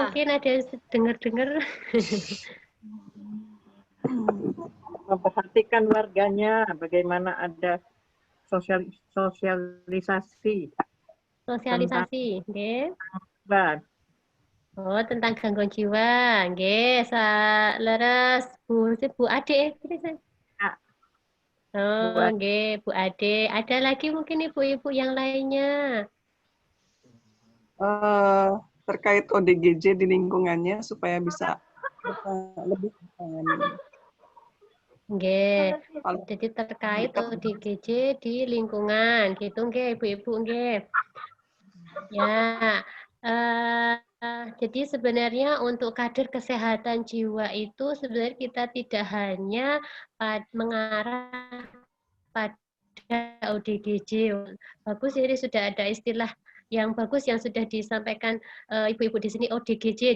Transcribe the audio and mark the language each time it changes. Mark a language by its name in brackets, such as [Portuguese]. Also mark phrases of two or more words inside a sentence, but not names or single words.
[Indonesian] mungkin ada yang dengar-dengar? Memperhatikan warganya, bagaimana ada sosialisasi. Sosialisasi, nggih. Bang. Oh, tentang gangguan jiwa, [Javanese] nggih, leres Bu Ade. [Indonesian] Ya. Oh, Bu Ade. nggih, Bu Ade. Ada lagi mungkin ibu-ibu yang lainnya. Terkait ODGJ di lingkungannya supaya bisa lebih bertangani. Nggih. Jadi terkait ODGJ di lingkungan, gitu nggih, ibu-ibu nggih. Ya. Jadi sebenarnya untuk kader kesehatan jiwa itu sebenarnya kita tidak hanya mengarah pada ODGJ. Bagus ini sudah ada istilah yang bagus yang sudah disampaikan ibu-ibu di sini ODGJ.